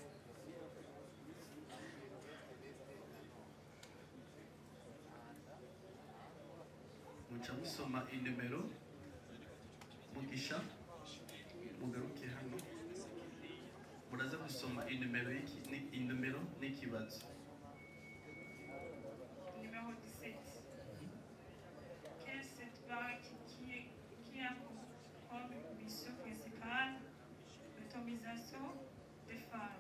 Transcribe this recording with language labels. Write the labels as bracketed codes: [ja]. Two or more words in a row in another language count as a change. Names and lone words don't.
[rn] Muca musoma inimero, mugisha mugaruke hano, muraza gusoma inimero n'ikibazo. [fr] Numéro 17. Quelle est cette banque qui a comme mission principale l'autonomisation des femmes?